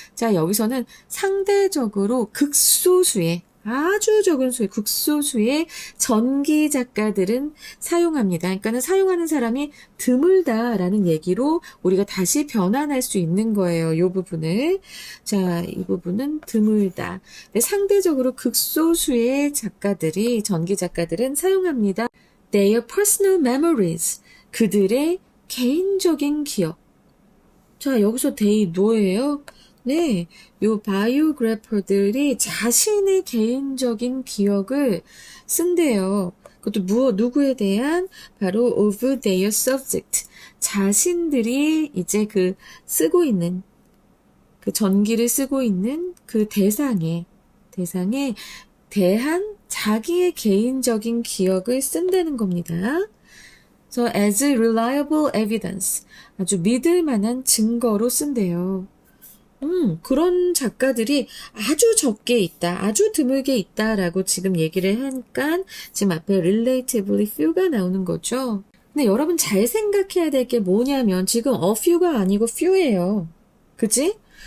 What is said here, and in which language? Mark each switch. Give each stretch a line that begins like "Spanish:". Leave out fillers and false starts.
Korean: 자, 여기서는 상대적으로 극소수의 아주 적은 수의 극소수의 전기 작가들은 사용합니다. 그러니까는 사용하는 사람이 드물다라는 얘기로 우리가 다시 변환할 수 있는 거예요. 이 부분을. 자, 이 부분은 드물다. 근데 상대적으로 극소수의 작가들이 전기 작가들은 사용합니다.
English: Their personal memories.
Korean: 그들의 개인적인 기억. 자, 여기서 they 뭐예요? 네, 요 바이오그래퍼들이 자신의 개인적인 기억을 쓴대요. 그것도 누구에 대한?
English: 바로 of their subject.
Korean: 자신들이 이제 쓰고 있는, 그 전기를 쓰고 있는 그 대상에 대한 자기의 개인적인 기억을 쓴다는 겁니다.
English: So, as reliable evidence.
Korean: 아주 믿을 만한 증거로 쓴대요. 그런 작가들이 아주 적게 있다, 아주 드물게 있다라고 지금 얘기를 하니까 지금 앞에 relatively few가 나오는 거죠. 근데 여러분 잘 생각해야 될 게 뭐냐면 지금 a few가 아니고 few예요. 그치?